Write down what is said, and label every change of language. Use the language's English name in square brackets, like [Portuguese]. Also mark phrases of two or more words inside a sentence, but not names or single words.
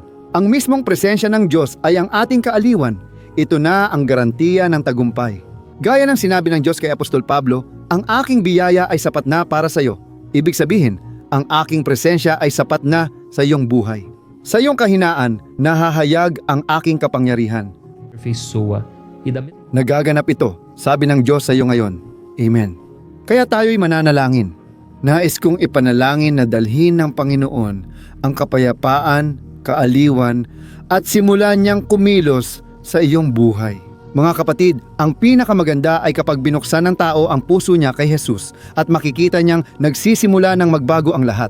[Filipino] Ang mismong presensya ng Diyos ay ang ating kaaliwan. Ito na ang garantiya ng tagumpay. Gaya ng sinabi ng Diyos kay Apostol Pablo, ang aking biyaya ay sapat na para sa iyo. Ibig sabihin, ang aking presensya ay sapat na sa iyong buhay. Sa iyong kahinaan, nahahayag ang aking kapangyarihan. [Portuguese] aperfeiçoa e da [Filipino] Nagaganap ito, sabi ng Diyos sa iyo ngayon. Amen. Kaya tayo'y mananalangin. Nais kong ipanalangin na dalhin ng Panginoon ang kapayapaan, kaaliwan, at simulan niyang kumilos sa iyong buhay. Mga kapatid, ang pinakamaganda ay kapag binuksan ng tao ang puso niya kay Jesus at makikita niyang nagsisimula ng magbago ang lahat.